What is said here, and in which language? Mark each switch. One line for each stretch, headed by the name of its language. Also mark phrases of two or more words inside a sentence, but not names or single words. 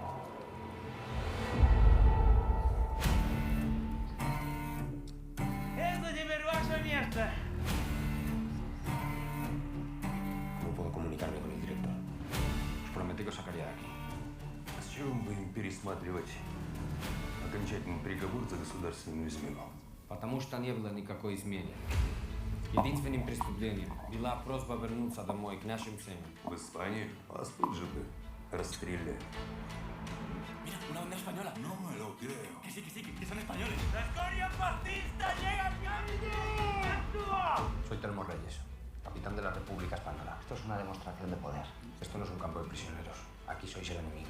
Russian: Это теперь ваше место.
Spanish: No puedo comunicarme con el director. Os prometí que os sacaría de aquí.
Russian: С чего мы будем пересматривать окончательный приговор за государственную измену? Потому что не было никакой измены. Единственным преступлением была просьба вернуться домой к нашим семьям. В Испании вас тут же бы расстреляли.
Spanish: Mira, una bandera española. No me lo creo. Que sí, que son españoles. ¡La escoria fascista llega al cambio! ¡Actúa! Soy Telmo Reyes, capitán de la República Española. Esto es una demostración de poder. Esto no es un campo de prisioneros. Aquí sois el enemigo.